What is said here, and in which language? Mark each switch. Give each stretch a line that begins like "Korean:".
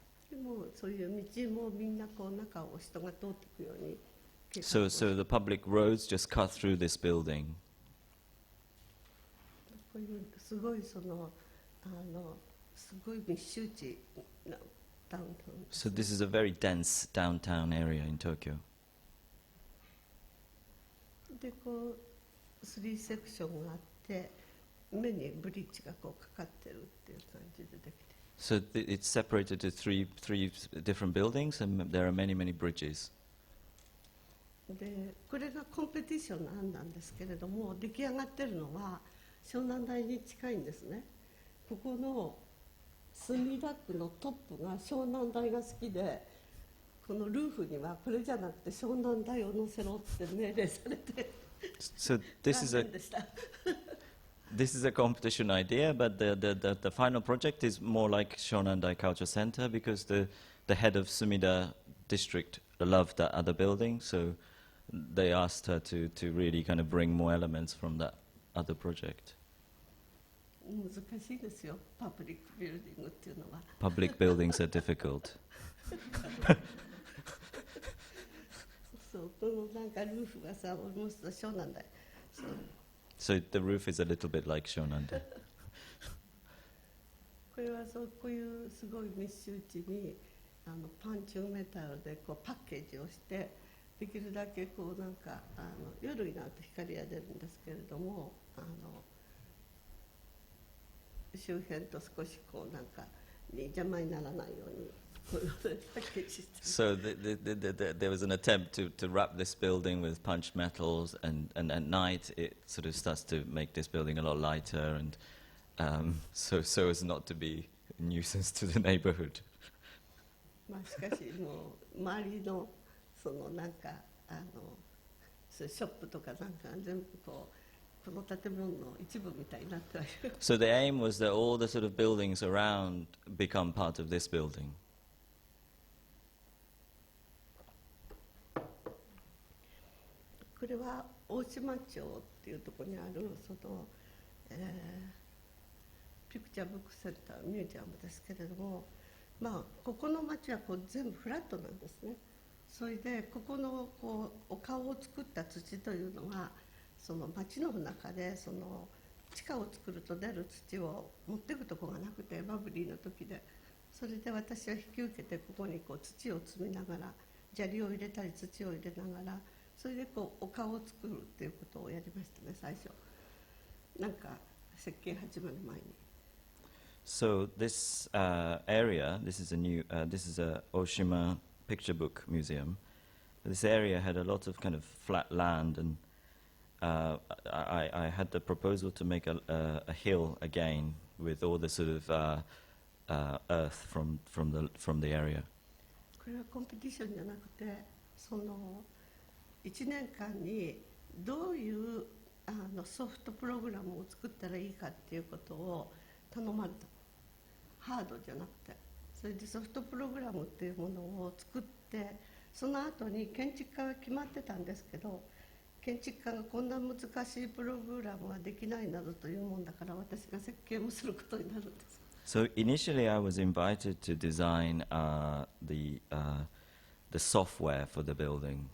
Japanese: でもそういう道もみんなこう中を人が通っていくように。
English: So the public roads just cut through this building.
Japanese: こういうすごいそのすごい密集地なダウンタウン。
English: So this is a very dense downtown area in Tokyo.
Japanese: でこう3セクションがあって目にブリッジがこうかかってるっていう感じでできて。
English: So it's separated to three different buildings, and there are many bridges.
Japanese: でこれがコンペティションの案なんですけれども、出来上がってるのは湘南台に近いんですね。ここの墨田区のトップが湘南台が好きで、このルーフにはこれじゃなくて湘南台を載せろって命令されて。
English: So this is a competition idea, but the final project is more like Shonandai Culture Center, because the head of Sumida district loved that other building, so they asked her to really kind of bring more elements from that other project.
Japanese: 難しいですよ、パブリックビルディングっていうのは。
English: Public buildings are difficult.
Japanese: そう、このなんかルーフがさ、もう湘南台。
English: So the roof is a little bit like Shonandai.
Japanese: これはそうこういうすごい密集地にパンチングメタルでこうパッケージをして、できるだけこうなんか夜になると光が出るんですけれども、周辺と少しこうなんかに邪魔にならないようにこういうパッケージして。
English: So there was an attempt to wrap this building with punched metals, and at night it sort of starts to make this building a lot lighter, and so as not to be a nuisance to the neighborhood.
Japanese: まあしかしもう周りのそのなんかそういうショップとかなんか全部この建物の一部みたいになってはいる。
English: So the aim was that all the sort of buildings around become part of this building.
Japanese: これは大島町っていうところにあるその、ピクチャーブックセンターミュージアムですけれども、まあここの町はこう全部フラットなんですね。それでここのこうお顔を作った土というのはその町の中でその地下を作ると出る土を持っていくとこがなくて、バブリーの時で、それで私は引き受けてここにこう土を積みながら砂利を入れたり土を入れながら、それでこうお顔を作るっていうことをやりましたね、最初。なんか設計始まる前に。
English: So this area, this is a Oshima picture book museum. This area had a lot of kind of flat land, and I had the proposal to make a hill again with all the sort of earth from the area.
Japanese: これはコンペティションじゃなくて、その1年間にどういうソフトプログラムを作ったらいいかっていうことを頼まれた。ハードじゃなくて、それでソフトプログラムっていうものを作って、その後に建築家が決まってたんですけど、建築家がこんな難しいプログラムはできないなどというもんだから、私が設計もすることになるんです。
English: So initially, I was invited to design the software for the building.